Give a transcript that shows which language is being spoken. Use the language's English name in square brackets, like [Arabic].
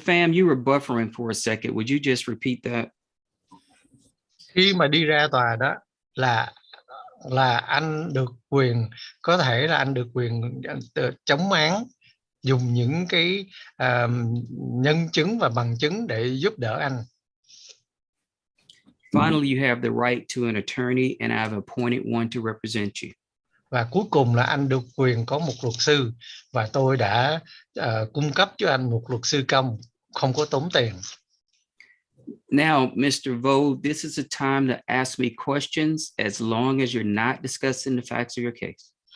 [English] Pham, you were buffering for a second. Would you just repeat that? [Vietnamese] Khi mà đi ra tòa đó là anh được quyền, có thể là anh được quyền chống án, dùng những cái nhân chứng và bằng chứng để giúp đỡ anh. [English] Finally, you have the right to an attorney and I've appointed one to represent you. [Vietnamese] Và cuối cùng là anh được quyền có một luật sư và tôi đã cung cấp cho anh một luật sư công, không có tốn tiền. [English] Now, Mr. Vo, this is a time to ask me questions as long as you're not discussing the facts of your case.